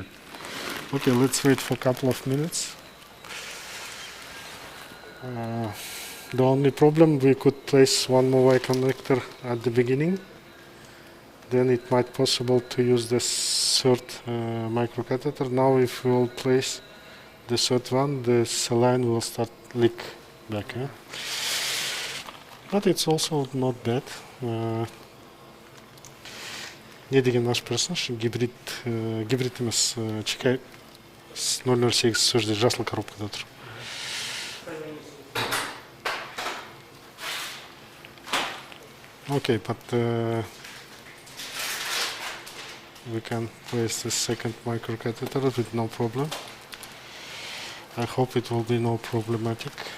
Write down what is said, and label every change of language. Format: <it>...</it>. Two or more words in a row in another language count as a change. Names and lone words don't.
<en>Okay, let's wait for a couple of minutes. The only problem, we could place one more Y connector at the beginning. Then it might possible to use the third microcatheter. Now if we will place the third one, the saline will start leak back. But it's also not bad.</en> <kk>Не деген</kk> <ru>наш персонаж,</ru> <kk>гибрид емес, чекай с 008 сол жерде жасыл коробкада тұр.</kk> <en>Okay, but we can place the second microcatheter with no problem. I hope it will be no problematic.</en>